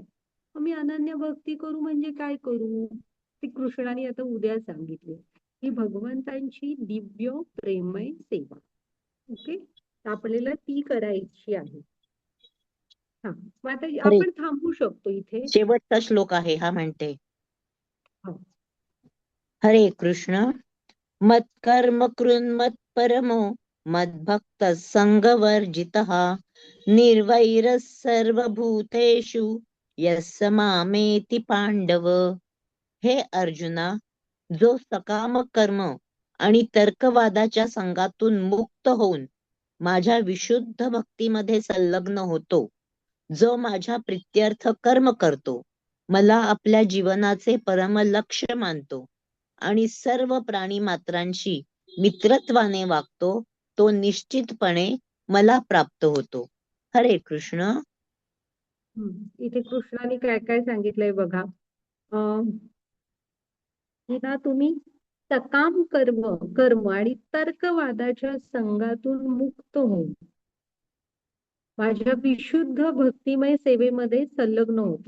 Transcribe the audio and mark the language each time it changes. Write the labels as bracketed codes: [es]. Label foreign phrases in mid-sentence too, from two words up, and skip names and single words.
[mr] मग मी अनन्य भक्ती करू म्हणजे काय करू? ती कृष्णाने आता उद्या सांगितले की भगवंतांची दिव्य प्रेममय सेवा. ओके, आपल्याला ती करायची आहे. हा, मग आता अरे, आपण थांबू शकतो इथे. शेवटचा श्लोक आहे हा, म्हणते हा. हरे कृष्ण. [sa] मत्कर्म कृन्मत परमो मद्भक्त संगवर्जितः निर्वैरः सर्वभूतेषु यस्य मामेति पांडव. [mr] हे अर्जुना, जो सकाम कर्म आणि तर्कवादाच्या संघातून मुक्त होऊन माझ्या विशुद्ध भक्तीमध्ये संलग्न होतो, जो माझ्या प्रित्यर्थ कर्म करतो, मला आपल्या जीवनाचे परम लक्ष्य मानतो आणि सर्व प्राणी मात्रांशी मित्रत्वाने वागतो, तो निश्चितपणे मला प्राप्त होतो. हरे कृष्ण. इथे कृष्णाने काय काय सांगितलंय बघा. ना तुम्ही सकाम कर्म आणि तर्कवादाच्या संघातून मुक्त होऊन माझ्या विशुद्ध भक्तिमय सेवेमध्ये संलग्न होते.